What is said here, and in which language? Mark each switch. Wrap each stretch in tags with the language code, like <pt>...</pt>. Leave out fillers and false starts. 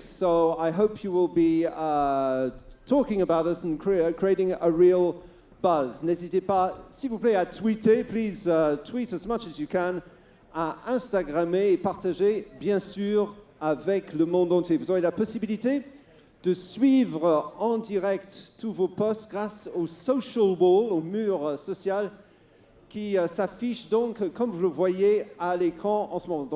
<en>So, I hope you will be talking about us and creating a real buzz.</en> <fr>N'hésitez pas, s'il vous plaît, à tweeter.</fr> <en>Please tweet as much as you can.</en> <fr>À Instagrammer et partager, bien sûr, avec le monde entier. Vous aurez la possibilité de suivre en direct tous vos posts grâce au social wall, au mur social, qui s'affiche donc, comme vous le voyez, à l'écran en ce moment.</fr>